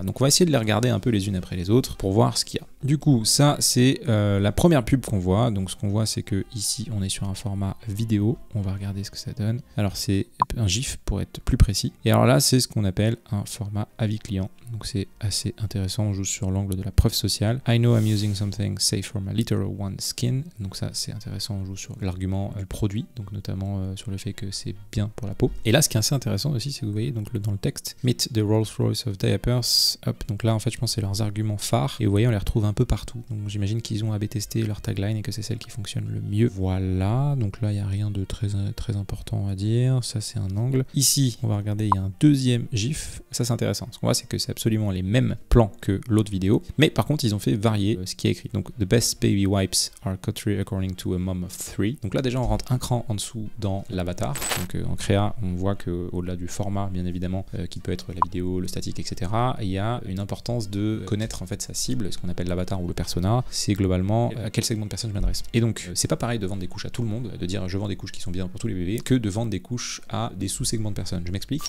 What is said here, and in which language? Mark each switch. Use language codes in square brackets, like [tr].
[fr] Donc on va essayer de les regarder un peu les unes après les autres pour voir ce qu'il y a. Du coup ça c'est la première pub qu'on voit. Donc ce qu'on voit c'est que ici on est sur un format vidéo. On va regarder ce que ça donne. Alors c'est un GIF pour être plus précis. Et alors là c'est ce qu'on appelle un format avis client. Donc c'est assez intéressant, on joue sur l'angle de la preuve sociale. [en] I know I'm using something safe for my literal one skin. [fr] Donc ça c'est intéressant, on joue sur l'argument du produit, donc notamment sur le fait que c'est bien pour la peau. Et là ce qui est assez intéressant aussi, c'est que vous voyez donc dans le texte, [en] Meet the Rolls-Royce of Diapers. [fr] Hop, donc là en fait je pense que c'est leurs arguments phares et vous voyez on les retrouve un peu partout. Donc j'imagine qu'ils ont AB testé leur tagline et que c'est celle qui fonctionne le mieux. Voilà, donc là il n'y a rien de très important à dire. Ça c'est un angle. Ici on va regarder, il y a un deuxième GIF. Ça c'est intéressant. Ce qu'on voit c'est que c'est absolument les mêmes plans que l'autre vidéo, mais par contre ils ont fait varier ce qui est écrit. [en] Donc the best baby wipes are Coterie according to a mom of 3. [fr] Donc là déjà on rentre un cran en dessous dans l'avatar. Donc en créa on voit que au-delà du format bien évidemment qui peut être la vidéo, le statique, etc., il y a une importance de connaître en fait sa cible, ce qu'on appelle l'avatar. l'avatar ou le persona, c'est globalement à quel segment de personnes je m'adresse. Et donc c'est pas pareil de vendre des couches à tout le monde, de dire je vends des couches qui sont bien pour tous les bébés, que de vendre des couches à des sous-segments de personnes. Je m'explique.